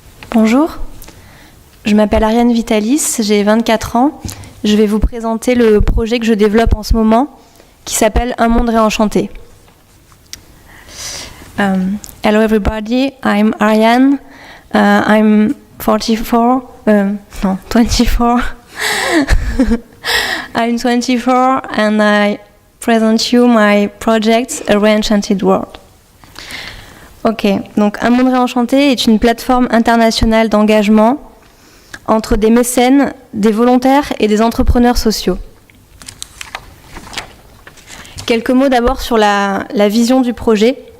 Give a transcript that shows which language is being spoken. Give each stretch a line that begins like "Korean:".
French: Bonjour, je m'appelle Ariane Vitalis, j'ai 24 ans. Je vais vous présenter le projet que je développe en ce moment qui s'appelle Un monde réenchanté.
English: Hello everybody, I'm Ariane. I'm 24. I'm 24 and I present you my project, A Reenchanted World.
French: Ok, donc Un monde réenchanté est une plateforme internationale d'engagement entre des mécènes, des volontaires et des entrepreneurs sociaux. Quelques mots d'abord sur la vision du projet.